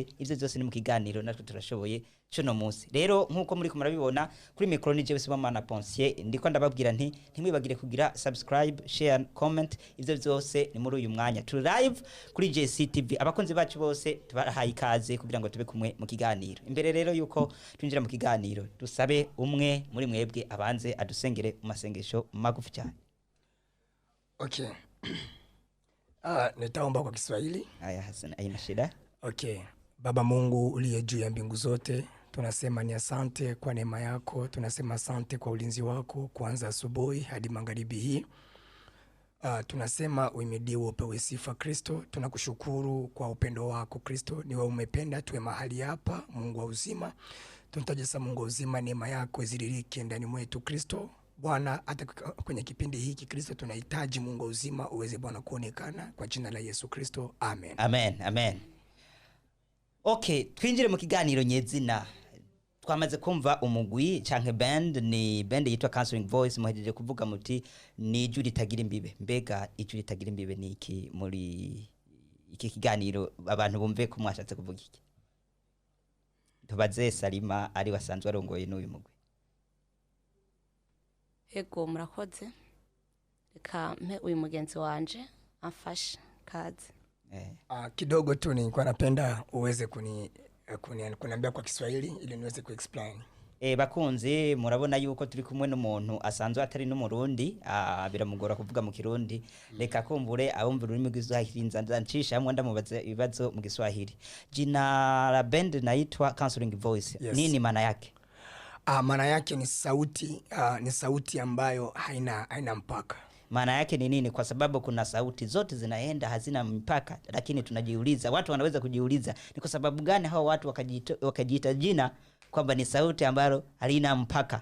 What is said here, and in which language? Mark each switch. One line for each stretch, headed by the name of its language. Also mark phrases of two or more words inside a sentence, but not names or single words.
Rundi: Ivyo byose ni mu kiganiro natwe turashoboye cyo munsi. Rero nkuko muri kumurabibona kuri micro ni Jewe Sibamana Ponsier, ndiko ndababwira nti ntimwibagire kugira
English: subscribe, share, comment.
Rundi: Ivyo byose ni muri uyu mwanya turi live kuri JCTV. Abakunzi bacu bose tubahaye ikaze kugira ngo tube kumwe mu kiganiro. Imbere rero yuko twinjira mu kiganiro, dusabe umwe muri mwebwe abanze adusengere mu masengesho magufi cyane. Okay.
Swahili: Nitaomba kwa Kiswahili. Haya Hassan, haina shida. Okay. Baba Mungu uliye juu ya mbingu zote, tunasema ni asante kwa neema yako, tunasema asante kwa ulinzi wako kuanza asubuhi hadi magharibi hii. Tunasema uimidiwe upewe sifa Kristo. Tunakushukuru kwa upendo wako Kristo, niwe umependa tuwe mahali hapa. Mungu wa uzima, tunataja Mungu wa uzima, neema yako iziririke ndani mwetu Kristo. Bwana, hata kwenye kipindi hiki Kristo tunahitaji Mungu wa uzima uweze Bwana kuonekana, kwa jina la Yesu Kristo. Amen. Amen.
Rundi: Okay, twinjire mu kiganiro nyezina. Twamaze kumva umugwi canke band, ni band yitwa CANSOLING Voice. Muhejeje kuvuga muti ni ijwi ritagira imbibe. Mbega ijwi ritagira imbibe ni iki muri iki kiganiro? Abantu bumve ko mwashatse kuvuga iki. Tubaze Salima ari wasanzwe arongoye n'uyu mugwi. Ego murakoze, reka mpe uyu mugenzi wanje afashe kazi.
Swahili: Kidogo tu nilikuwa napenda uweze kuniambia kwa Kiswahili ili niweze kuexplain.
Rundi: bakunze murabona yuko turi kumwe n'umuntu asanzwe atari n'umurundi biramugora kuvuga mu kirundi reka kumbure abumva ururimi rw'Iswahili nzancisha hamwe ndamubaza ibibazo mu Kiswahili.
Swahili: Jina la band naitwa Counseling Voice. Yes. Nini maana yake? Maana yake ni sauti ambayo haina mpaka. Maana yake ni nini? Kwa sababu kuna sauti zote zinaenda hazina mpaka, lakini tunajiuliza, watu wanaweza kujiuliza ni kwa sababu gani hao watu wakajiita jina kwamba ni sauti ambayo halina mpaka.